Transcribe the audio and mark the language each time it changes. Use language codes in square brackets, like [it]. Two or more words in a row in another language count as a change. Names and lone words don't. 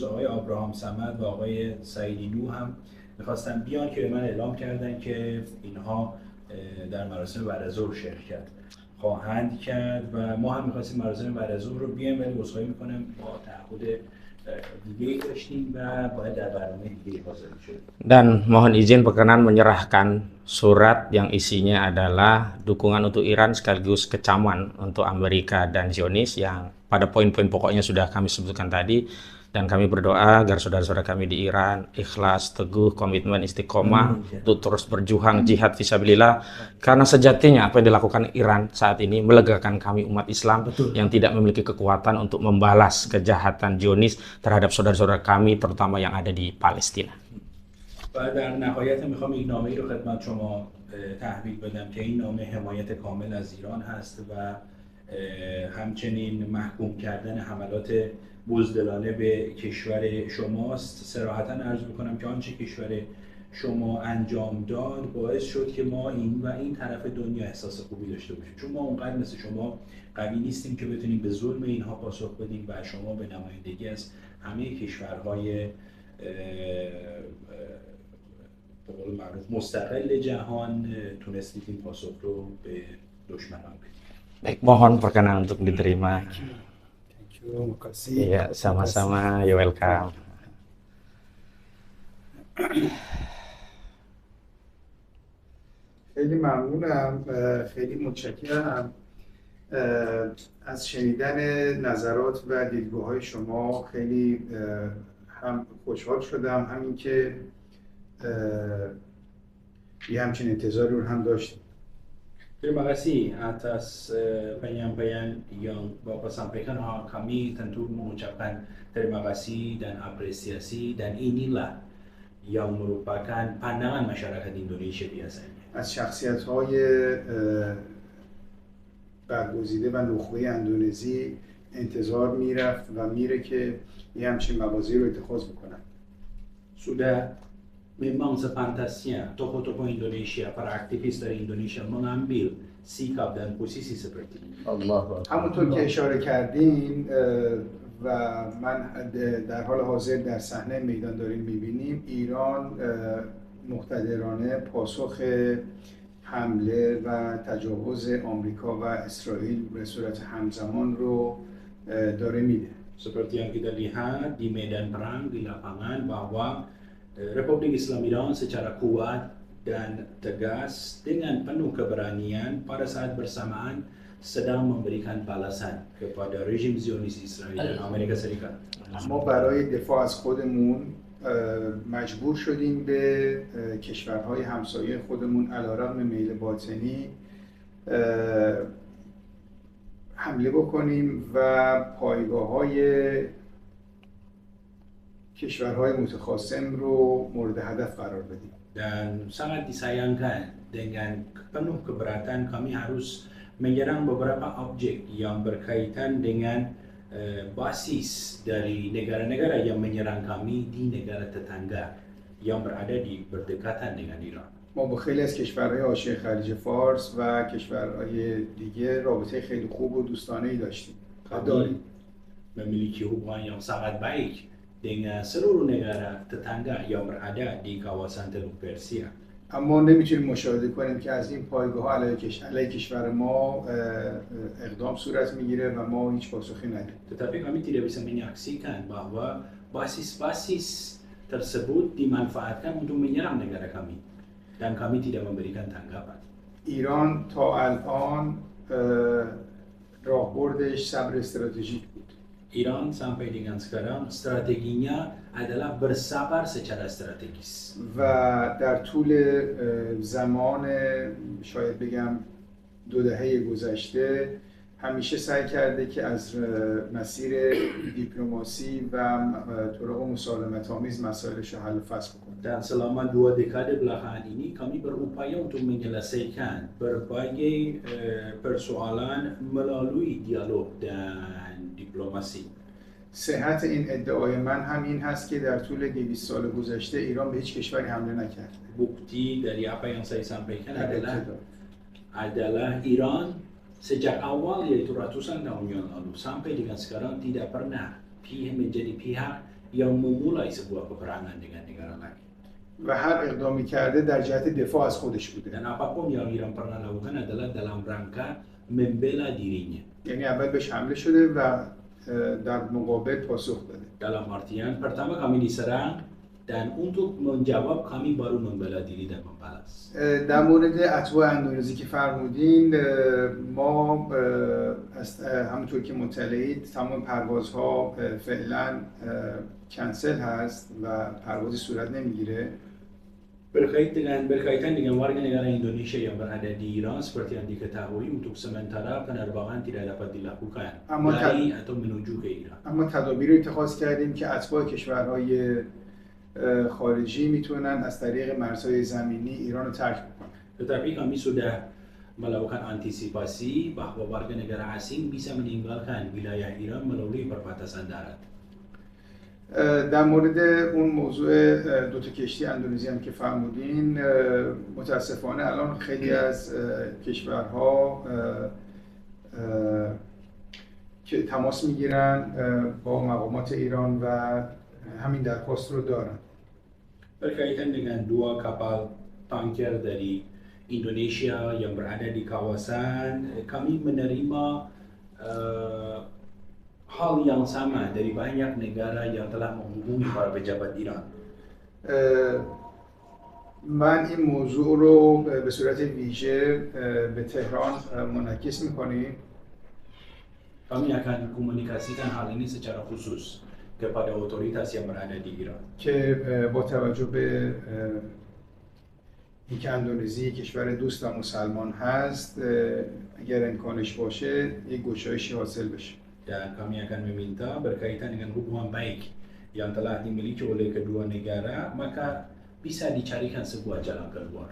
[fa] آقای ابراهام صمد و آقای سعیدینو هم میخواستن بیان که به من اعلام کردن که اینها در مراسم بعد از ظهر شرکت خواهند کرد و ما هم می‌خواستیم مراسم بعد از ظهر رو بیایم ولی عذرخواهی می‌کنم با تعهد دیگه‌ای داشتیم و باید در برنامه دیگه‌ای حاضر شد. [id] Dan mohon izin berkenan menyerahkan surat yang isinya adalah dukungan untuk Iran sekaligus kecaman untuk Amerika dan Zionis yang pada poin-poin pokoknya sudah kami sebutkan tadi. Dan kami berdoa agar saudara-saudara kami di Iran ikhlas, teguh, komitmen, istiqomah untuk terus berjuang [ar] جهاد في سبيل الله. [id] Karena sejatinya apa yang dilakukan Iran saat ini melegakan kami umat Islam yang tidak memiliki kekuatan untuk membalas kejahatan Zionis terhadap saudara-saudara kami terutama yang ada di Palestina. [fa] و در نهایت میخوام یک نامه‌ای رو خدمت شما تحویل بدم که این نامه حمایت کامل از ایران هست و همچنین محکوم کردن حملات بزدلانه به کشور شماست. صراحتاً عرض میکنم که آنچه کشور شما انجام داد باعث شد که ما این طرف دنیا احساس خوبی داشته باشیم، چون ما اونقدر مثل شما قوی نیستیم که بتونیم به ظلم اینها پاسخ بدیم و شما به نمایندگی از همه کشورهای به قول معروف مستقل جهان تونستید این پاسخ رو به دشمنان بدید. [id] Baik, mohon perkenan untuk diterima. [en] Thank you, [id] makasih. Iya, sama-sama. [en] You're welcome. [fa] خیلی ممنونم، خیلی متشکرم از شنیدن نظرات و دیدگاه‌های شما. خیلی هم خوشحال شدم، همین که یه همچین انتظاری رو هم داشتیم. [id] Terima kasih atas penyampaian yang Bapak sampaikan. Kami tentu mengucapkan terima kasih dan apresiasi, dan inilah yang merupakan pandangan masyarakat Indonesia biasanya. [fa] از شخصیت‌های برگزیده و نخبه اندونزی انتظار میرفت و میره که یه همچین مواضعی رو اتخاذ بکنن. [id] Sudah memang sepantasnya tokoh-tokoh Indonesia, para aktivis dari Indonesia mengambil sikap dan posisi seperti ini. [fa] همونطور که اشاره کردین و من در حال حاضر در صحنه میدان داریم میبینیم ایران مقتدرانه پاسخ حمله و تجاوز آمریکا و اسرائیل به صورت همزمان رو داره میده. [id] Seperti yang kita lihat di medan perang di lapangan bahwa Republik Islam Iran secara kuat dan tegas dengan penuh keberanian pada saat bersamaan sedang memberikan balasan kepada rejim Zionis Israel dan Amerika Serikat. [fa] ما برای دفاع از خودمون مجبور شدیم به کشورهای همسایه خودمون علیرغم میل باطنی حمله بکنیم و پایگاه‌های کشورهای متخاصم رو مورد هدف قرار بدیم. [id] Dan sangat disayangkan dengan penuh keberatan kami harus menyerang beberapa objek yang berkaitan dengan basis dari negara-negara yang menyerang kami di negara tetangga yang berada di berdekatan dengan Iran. [fa] ما با خیلی از کشورهای حاشیه خلیج فارس و کشورهای دیگه رابطه خیلی خوب و دوستانه‌ای داشتیم. [id] Kami memiliki hubungan yang sangat baik dengan seluruh negara tetangga yang berada di kawasan Teluk Persia. [fa] اما نمیتونیم مشاهده کنیم که از این پایگاه‌ها علیه کشور ما اقدام صورت میگیره و ما هیچ پاسخی ندیم. [id] Tetapi kami tidak bisa menyaksikan bahwa basis-basis tersebut dimanfaatkan untuk menyerang negara kami dan kami tidak memberikan tanggapan. [fa] ایران تا الان راهبردش صبر استراتژیک بود. [id] Iran sampai dengan sekarang strateginya adalah bersabar secara strategis. [fa] و در طول زمان شاید بگم 2 دهه گذشته همیشه سعی کرده که از مسیر دیپلماسی و طرق مسالمت‌آمیز مسائلش رو حل و فصل بکنه. [id] Dan selama 2 dekade belakangan ini kami berupaya untuk menyelesaikan berbagai persoalan melalui dialog dan diplomasi. [fa] صحت این ادعای من هم این هست که در طول 200 سال گذشته ایران به هیچ کشوری حمله نکرد. [id] Bukti dari apa yang saya sampaikan adalah Iran sejak awal yaitu ratusan tahun yang lalu sampai dengan sekarang tidak pernah menjadi pihak yang memulai sebuah peperangan dengan negara lain. [fa] و هر اقدامی کرده در جهت دفاع از خودش بوده. [id] Dan apapun yang Iran pernah lakukan adalah dalam rangka membela dirinya. [fa] یعنی اول بهش حمله شده و در مقابل پاسخ داده. [id] Dalam artian pertama kami diserang dan untuk menjawab kami baru membela diri dan membalas. [fa] در مورد اتباع اندونزی که فرمودین ما همونطور که مطلعید تمام پروازها فعلا کنسل هست و پروازی صورت نمیگیره. [id] Berkaitan dengan warga negara Indonesia yang berada di Iran seperti yang diketahui untuk sementara penerbangan tidak dapat dilakukan dari atau menuju ke Iran. [fa] اما تدابیر اتخاذ کردیم که اتباع کشورهای خارجی میتونن از طریق مرزهای زمینی ایران رو ترک بکنن. [id] Tetapi kami sudah melakukan antisipasi bahwa warga negara asing bisa meninggalkan wilayah Iran melalui perbatasan darat. [fa] در مورد اون موضوع 2 تا کشتی اندونزی هم که فرمودین متاسفانه الان خیلی از کشورها که تماس میگیرن با مقامات ایران و همین درخواست رو دارن. [id] Berkaitan dengan 2 kapal tanker dari Indonesia yang berada di kawasan, kami menerima hal yang sama dari banyak negara yang telah menghubungi para pejabat Iran. [fa] من این موضوع رو به صورت ویژه به تهران منعکس می‌کنیم. [id] Kami akan komunikasikan hal ini secara khusus kepada otoritas yang berada di Iran. [fa] که با توجه به اینکه اندونزی کشور دوست و مسلمان هست اگر امکانش باشه یک گشایشی حاصل بشه. [id] Dan kami akan meminta berkaitan dengan hubungan baik yang telah dimiliki oleh kedua negara, maka bisa dicarikan sebuah jalan keluar.